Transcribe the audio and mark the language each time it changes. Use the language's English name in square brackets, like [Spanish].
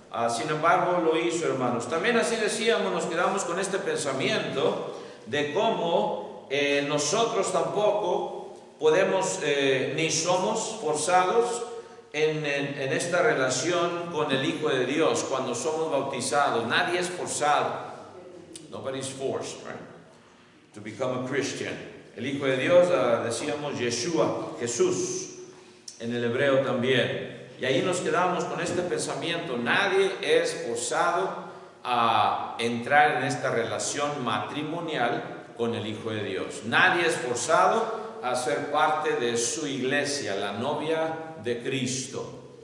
[Spanish] Sin embargo, lo hizo, hermanos. También así decíamos, nos quedamos con este pensamiento de cómo nosotros tampoco podemos, ni somos forzados en esta relación con el Hijo de Dios cuando somos bautizados. Nadie es forzado. [English] Nobody's forced, right, to become a Christian. [Spanish] El Hijo de Dios, decíamos Yeshua, Jesús, en el hebreo también. Y ahí nos quedamos con este pensamiento. Nadie es forzado a entrar en esta relación matrimonial con el Hijo de Dios. Nadie es forzado a ser parte de su iglesia, la novia de Cristo.